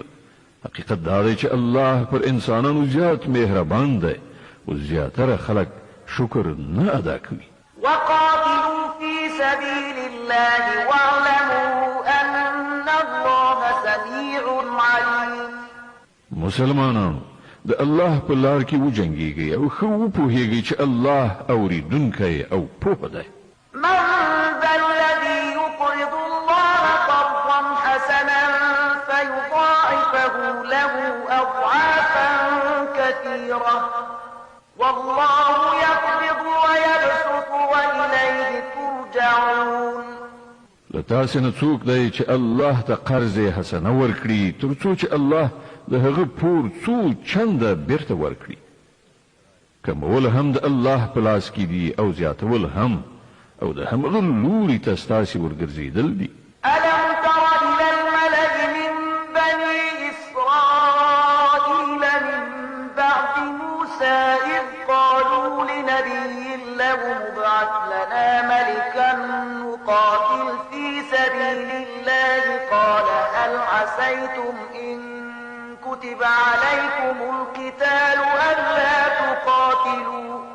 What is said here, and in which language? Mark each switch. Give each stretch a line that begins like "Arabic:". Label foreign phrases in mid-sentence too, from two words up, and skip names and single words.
Pashto: حقیقت دا دی چې الله پر انسانانو زیات مهربان دی او زیاتره خلک شکر نه ادا کوي.
Arabic: وقاتلوا في سبيل الله واعلموا أن الله سميع عليم.
Pashto: مسلمانانو د الله په لار کې وجنګېږئ او ښه وپوهېږئ چې الله اورېدونکی او پوه دی.
Arabic: من ذا الذي يقرض الله قرضا حسنا فيضاعفه له أضعافا كثيرة والله يقبض ويبسط وإليه ترجعون.
Pashto: د تاسې نه څوک دی چې الله ته
Arabic: قرض حسنه
Pashto: ورکړي تر څو چې الله د هغه پور څو چنده بیرته ورکړي. کمول هم د الله په لاس کې دي او زیاتول هم، او د همغه لوري ته ستاسې ورګرځېدل دي.
Arabic: ألم تر إلى الملأ من بني إسرائيل من بعد موسى إذ قالوا لنبي له ابعث لنا ملكا نقاتل في سبيل الله قال هل عسيتم إن كتب عليكم القتال ألا تقاتلوا